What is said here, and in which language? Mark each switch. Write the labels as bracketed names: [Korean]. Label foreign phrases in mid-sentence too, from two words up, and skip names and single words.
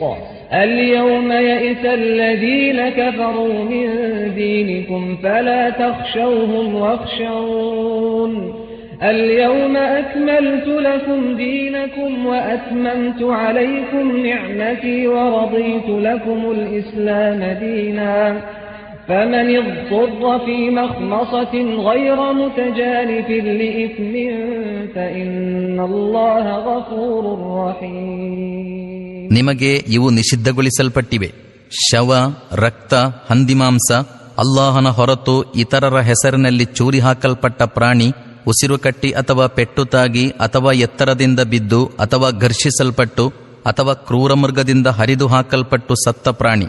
[Arabic] اليوم يئس الذين كفروا من دينكم فلا تخشوهم واخشون اليوم أكملت لكم دينكم وأتممت عليكم نعمتي ورضيت لكم الإسلام دينا فمن اضطر في مخمصة غير متجانف لإثم فإن الله غفور رحيم. [Kannada] ನಿಮಗೆ ಇವು ನಿಷಿದ್ಧಗೊಳಿಸಲ್ಪಟ್ಟಿವೆ: ಶವ, ರಕ್ತ, ಹಂದಿಮಾಂಸ, ಅಲ್ಲಾಹನ ಹೊರತು ಇತರರ ಹೆಸರಿನಲ್ಲಿ ಚೂರಿ ಹಾಕಲ್ಪಟ್ಟ ಪ್ರಾಣಿ, ಉಸಿರುಕಟ್ಟಿ ಅಥವಾ ಪೆಟ್ಟು ತಾಗಿ ಅಥವಾ ಎತ್ತರದಿಂದ ಬಿದ್ದು ಅಥವಾ ಘರ್ಷಿಸಲ್ಪಟ್ಟು ಅಥವಾ ಕ್ರೂರಮೃಗದಿಂದ ಹರಿದು ಹಾಕಲ್ಪಟ್ಟು ಸತ್ತ ಪ್ರಾಣಿ.